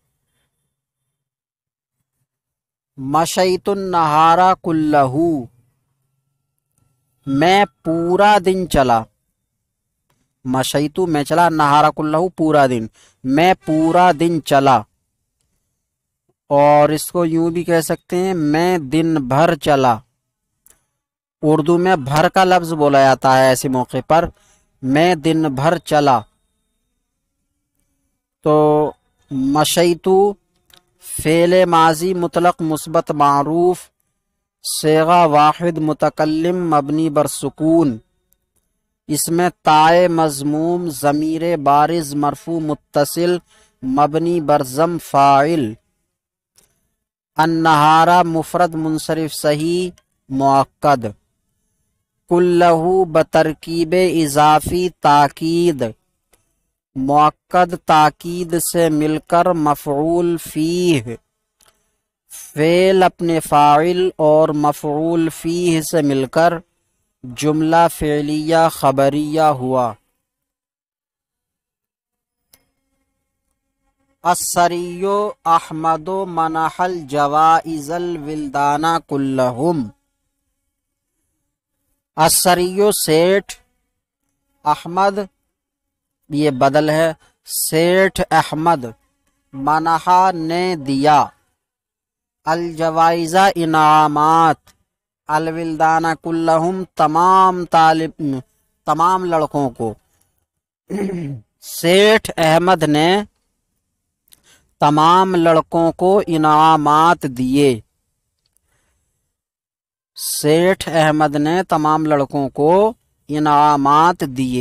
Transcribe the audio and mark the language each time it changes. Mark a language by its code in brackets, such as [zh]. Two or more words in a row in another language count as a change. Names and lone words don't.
[ar] مشیت النہار کلہ، [ur] میں پورا دن چلا، مشیتو میں چلا، [ar] نہارا کلہ [ur] پورا دن، میں پورا دن چلا، اور اس کو یوں بھی کہہ سکتے ہیں میں دن بھر چلا، اردو میں بھر کا لفظ بولا جاتا ہے ایسے موقع پر، میں دن بھر چلا۔ تو مشیتو فعل ماضی مطلق مثبت معروف صیغہ واحد متکلم مبنی بر سکون، اس میں تائے مضموم ضمیر بارز مرفوع متصل مبنی بر ضم فاعل، النہارا مفرد منصرف صحیح مؤکد، کلہ بترکیب اضافی تاکید، مؤکد تاکید سے مل کر مفعول فیہ، فعل اپنے فاعل اور مفعول فیہ سے مل کر جملہ فعلیہ خبریہ ہوا۔ [ar] السری احمد منح الجوائز الولدان کلہم، [ur] السری سیٹھ، احمد یہ بدل ہے، سیٹھ احمد، منحا نے دیا، الجوائز انعامات، [ar] الولدان کلہم [ur] تمام لڑکوں کو، سیٹھ احمد نے تمام لڑکوں کو انعامات دیے، سیٹھ احمد نے تمام لڑکوں کو انعامات دیے۔